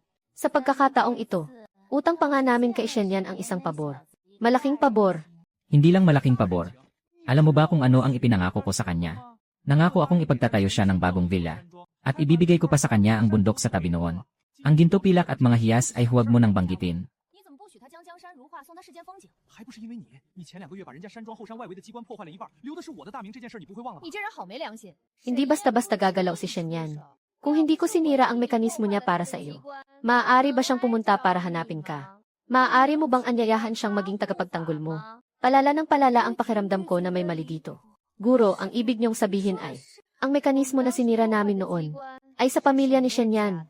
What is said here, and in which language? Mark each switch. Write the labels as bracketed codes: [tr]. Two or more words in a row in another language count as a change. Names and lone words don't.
[tl] Sa pagkakataong ito, utang pa nga namin kay Shenyan ang isang pabor. Malaking pabor. Hindi lang malaking pabor. Alam mo ba kung ano ang ipinangako ko sa kanya? Nangako akong ipagtatayo siya ng bagong villa. At ibibigay ko pa sa kanya ang bundok sa tabi noon. Ang ginto pilak at mga hiyas ay huwag mo nang banggitin. [zh] 送他世间风景，还不是因为你？你前2个月把人家山庄后山外围的机关破坏了一半，留的是我的大名，这件事你不会忘了吧？你这人好没良心！ [tl] Hindi basta-basta gagalaw si Shenyan. Kung hindi ko sinira ang mekanismo niya para sa iyo, maaari ba siyang pumunta para hanapin ka? Maaari mo bang anyayahan siyang maging tagapagtanggol mo? Palala ng palala ang pakiramdam ko na may mali dito. Guro, ang ibig niyong sabihin ay, ang mekanismo na sinira namin noon, ay sa pamilya ni Shenyan.